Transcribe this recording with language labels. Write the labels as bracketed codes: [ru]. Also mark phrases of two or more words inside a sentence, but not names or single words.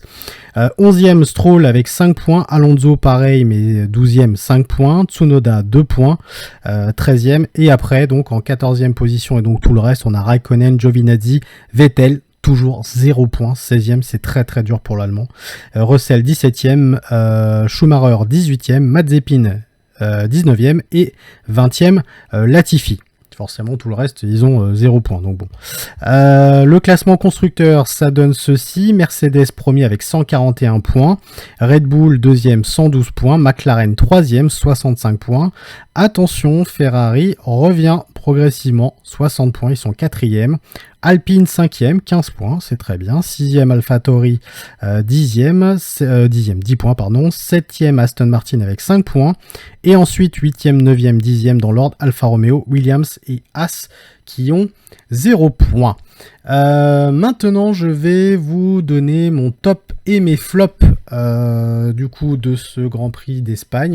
[fr] 11e Stroll avec 5 points, Alonso pareil mais 12e 5 points, Tsunoda 2 points, 13e, et après donc en 14e position et donc tout le reste, on a Raikkonen, Giovinazzi, Vettel, toujours 0 points, 16e, c'est très dur pour l'Allemand. Russell 17e, Schumacher 18e, Mazepin 19e et 20e Latifi. Forcément, tout le reste, ils ont 0 points. Donc bon. Le classement constructeur, ça donne ceci. Mercedes premier avec 141 points. Red Bull deuxième, 112 points. McLaren troisième, 65 points. Attention, Ferrari revient progressivement, 60 points, ils sont 4e. Alpine 5e, 15 points, c'est très bien. 6e AlphaTauri, 10 points, pardon. 7e Aston Martin avec 5 points. Et ensuite 8e, 9e, 10e dans l'ordre, Alfa Romeo, Williams et Haas qui ont 0 points. Maintenant, je vais vous donner mon top et mes flops du coup de ce Grand Prix d'Espagne.